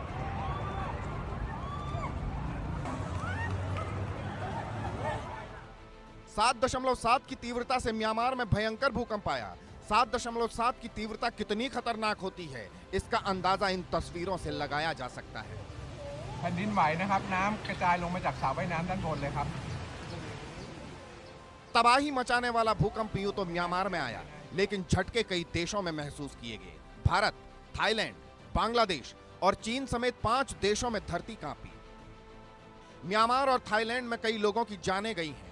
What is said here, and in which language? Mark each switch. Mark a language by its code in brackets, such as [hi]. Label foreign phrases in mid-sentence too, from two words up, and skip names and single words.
[hi] 7.7 की तीव्रता से म्यांमार में भयंकर भूकंप आया। 7.7 की तीव्रता कितनी खतरनाक होती है, इसका अंदाजा इन तस्वीरों से लगाया जा सकता है। [th] แผ่นดินไหวนะครับ น้ำกระจายลงมาจากสระว่ายน้ำด้านบนเลยครับ [hi] तबाही मचाने वाला भूकंप यूं तो म्यांमार में आया, लेकिन झटके कई देशों में महसूस किए गए। भारत, थाईलैंड, बांग्लादेश और चीन समेत 5 देशों में धरती कांपी। म्यांमार और थाईलैंड में कई लोगों की जानें गई हैं।